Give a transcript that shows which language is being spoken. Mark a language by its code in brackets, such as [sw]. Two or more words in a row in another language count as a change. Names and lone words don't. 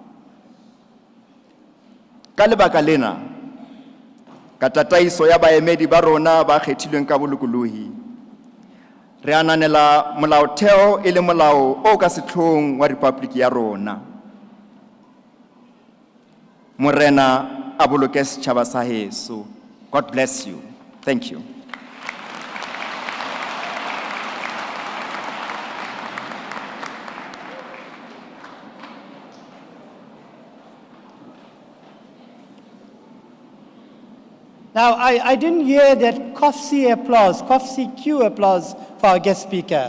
[st] Ka lebaka lena, ka tataiso ya baemedi ba rona ba kgethilweng ka bolokolohi, re ananela molaotheo e le molao o ka sehloohong wa Republic ya rona. Morena a boloke setjhaba sa heso. [en] God bless you. Thank you. Now, I didn't hear that cough CQ applause for our guest speaker.